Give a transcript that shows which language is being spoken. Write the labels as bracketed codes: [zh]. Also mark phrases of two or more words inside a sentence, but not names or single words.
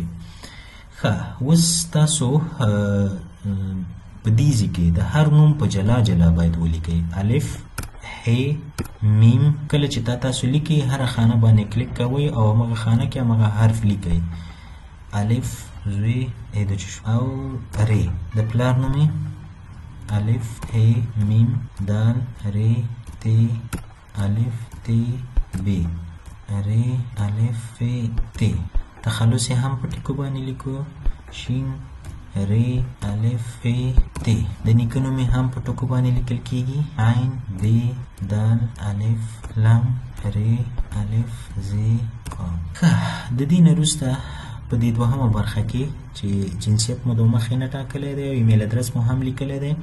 [ps] ښه اوس تاسو په دې کې د هر نوم په جلا جلا باید ولیکئ. الف ه میم. کله چې تاسو لیکئ هره خانه باندې کلیک کوئ او هغه خانه کې هغه حرف لیکئ. الف ر او ر. د پلار نوم الف ه میم دال ر ت الف ت ب ر الف ت. تخلص هم په ټکو باندې لیکو. شین ر الف ت. د نیکه نوم هم په ټکو باندې لیکل کیږي. عین ب دال الف لام ر الف ز قاف. د دې نه وروسته په دې دوهمه برخه کې چې جنسیت مو د مخې نه ټاکلی دی او ایمیل ادرس مو هم لیکلی دی.